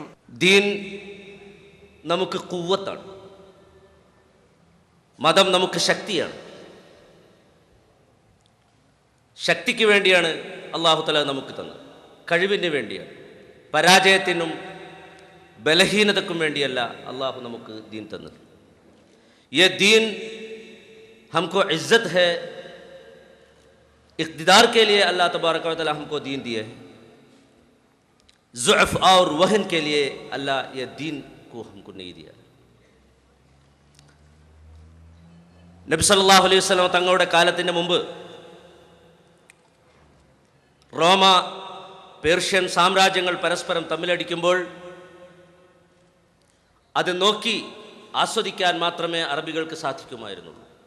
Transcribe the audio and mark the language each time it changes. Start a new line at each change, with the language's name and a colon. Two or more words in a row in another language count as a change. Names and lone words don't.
Malayalam: ദീൻ നമുക്ക് ഖുവ്വത്താണ്, മതം നമുക്ക് ശക്തിയാണ്. ശക്തിക്ക് വേണ്ടിയാണ്
Arabic: الله تعالى
Malayalam: നമുക്ക് തന്നത്, കഴിവിന് വേണ്ടിയാണ്. പരാജയത്തിനും ബലഹീനതക്കും വേണ്ടിയല്ല അല്ലാഹു നമുക്ക് ദീൻ തന്നത്.
Urdu: یہ دین ہم کو عزت ہے، اقتدار کے لیے
Arabic: الله تبارك وتعالى
Urdu: ہم کو دین دیے ہے. ضعف اور وہن کے لیے اللہ یہ دین کو ہم کو نہیں دیا.
Malayalam: നബി
Arabic: صلى الله عليه وسلم
Malayalam: തങ്ങളുടെ കാലത്തിന് മുമ്പ് റോമ, പേർഷ്യൻ സാമ്രാജ്യങ്ങൾ പരസ്പരം തമ്മിലടിക്കുമ്പോൾ അത് നോക്കി ആസ്വദിക്കാൻ മാത്രമേ അറബികൾക്ക് സാധിക്കുമായിരുന്നുള്ളൂ.